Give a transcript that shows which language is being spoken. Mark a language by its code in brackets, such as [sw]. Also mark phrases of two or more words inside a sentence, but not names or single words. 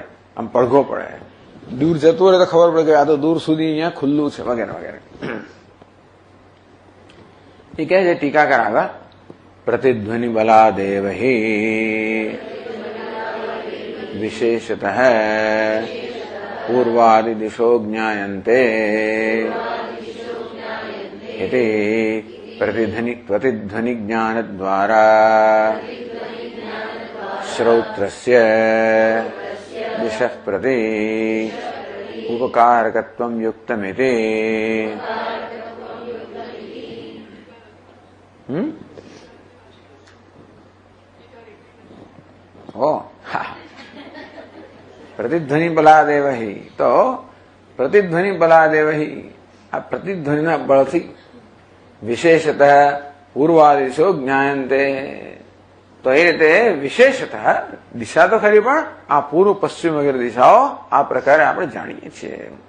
[gu] આમ પડઘો પડે, દૂર જતું હોય તો ખબર પડે કે આ તો દૂર સુધી અહીંયા ખુલ્લું છે વગેરે વગેરે. એ કહે છે ટીકાકાર આગળ, [sa] પ્રતિધ્વનિ બલાદેવ હિ વિશેષતઃ પૂર્વાદિ દિશો જ્ઞાયન્તે इति प्रतिध्वनि ज्ञान द्वारा श्रौत्रस्य दिशः प्रति उपकारकत्वं युक्तमिति. પ્રતિધ્વનિ બલાદેવ હિ, [gu] તો [sa] પ્રતિધ્વનિ બલાદેવ હિ, [gu] આ પ્રતિધ્વનિના બળથી [sa] વિશેષતઃ પૂર્વાદિશો જ્ઞાયન્તે, [gu] તો એ રીતે વિશેષતઃ દિશા તો ખરી પણ આ પૂર્વ પશ્ચિમ વગેરે દિશાઓ આ પ્રકારે આપણે જાણીએ છીએ.